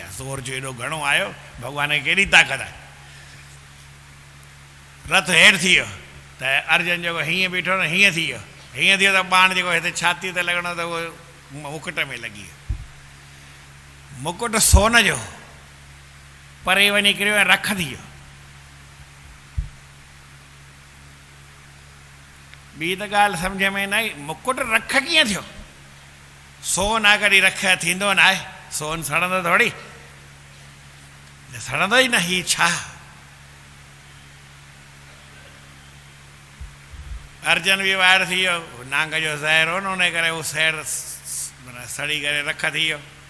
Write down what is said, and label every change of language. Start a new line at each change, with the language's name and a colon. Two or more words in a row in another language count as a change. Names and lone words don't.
Sindhi: ज़ोर जो एॾो घणो आयो, भॻवान खे केॾी ताक़त आहे। रथ हेठि थी वियो त अर्जुन जेको हीअं बीठो न, हीअं थी वियो, हीअं थी वियो त बाण जेको हिते छाती ते लॻणो त उहो मुकुट में लॻी वियो। मुकुट सोन जो परे वञी किरियो ऐं रख थी वियो। ॿी त ॻाल्हि सम्झ में न आई, मुकुट रख कीअं थियो? सोन आहे, कॾहिं रख थींदो न आहे, सोन सड़ंदो थोरी, सड़ंदो ई न। हीउ छा? अर्जुन बि ॿाहिरि थी वियो, नांग जो ज़हर हो न, उन करे उहो ज़हर माना सड़ी करे रख थी वियो।